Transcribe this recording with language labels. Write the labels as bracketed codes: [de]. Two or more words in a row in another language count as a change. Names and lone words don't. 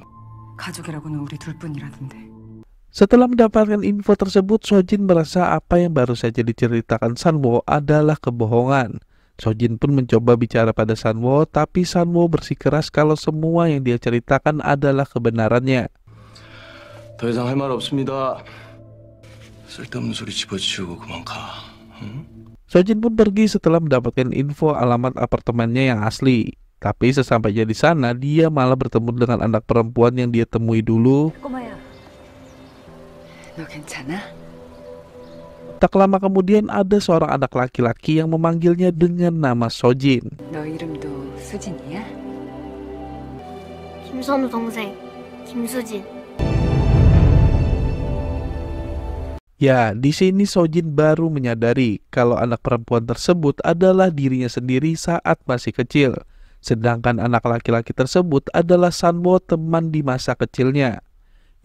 [ko] 가족이라고는 우리 둘뿐이라던데. [id] Setelah mendapatkan info tersebut, Sojin merasa apa yang baru saja diceritakan Sanwo adalah kebohongan. Sojin pun mencoba bicara pada Sanwo, tapi Sanwo bersikeras kalau semua yang dia ceritakan adalah kebenarannya. [ko] 더 이상 할 말 없습니다. 쓸데없는 소리 집어치우고 그만 가. 응? [id] Sojin pun pergi setelah mendapatkan info alamat apartemennya yang asli. Tapi sesampainya di sana, dia malah bertemu dengan anak perempuan yang dia temui dulu. [ko] 꼬마야. 너 괜찮아? [id] Tak lama kemudian ada seorang anak laki-laki yang memanggilnya dengan nama Sojin. [ko] 너 이름도 수진이야? 김선우 동생 김수진. [id] Ya, di sini Sojin baru menyadari kalau anak perempuan tersebut adalah dirinya sendiri saat masih kecil. Sedangkan anak laki-laki tersebut adalah Sanwo, teman di masa kecilnya.